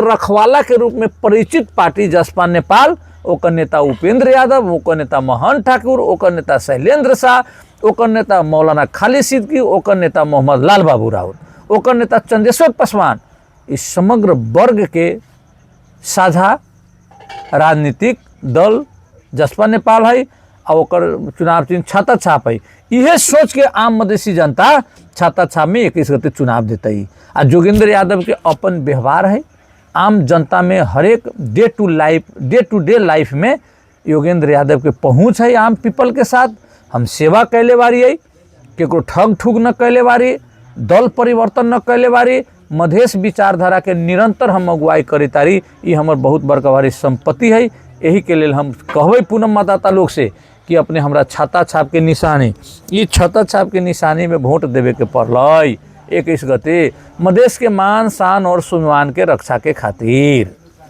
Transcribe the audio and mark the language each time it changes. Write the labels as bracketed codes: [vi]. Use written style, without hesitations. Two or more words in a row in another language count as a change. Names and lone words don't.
[bho] रखवाला के रूप में परिचित पार्टी जसपा नेपाल, ओकर नेता उपेंद्र यादव, ओकर नेता महन ठाकुर, ओकर नेता शैलेंद्र शाह, ओकर नेता मौलाना खालिद सिद्दीकी, ओकर नेता मोहम्मद लाल बाबू राउत, ओकर नेता चंदेश्वर पासवान, इस समग्र वर्ग के साझा राजनीतिक दल जसपा नेपाल है और ओकर चुनाव चिन्ह छाता छाप है। यह सोच के आम मधेसी जनता छाता छाप में 21 गते चुनाव देते ही। आ जोगेंद्र यादव के अपन व्यवहार है, आम जनता में हरेक [en] day to day life [bho] में योगेंद्र यादव के पहुँच है आम पीपल के साथ। हम सेवा कैले बारी है, केकरो ठग ठुग न कैले बारी, दल परिवर्तन न कैले बारी, मधेश विचारधारा के निरंतर हम अगुवाई करी तारी। ये हमर बहुत बड़का भारी संपत्ति है। यही के लिए हम कहबे पूनम मतदाता लोग से कि अपने हमरा छाता छाप के निशानी, ये छाता छाप के निशानी में वोट देवे के पड़ल 21 गते मधेश के मान शान और स्वाभिमान के रक्षा के खातिर।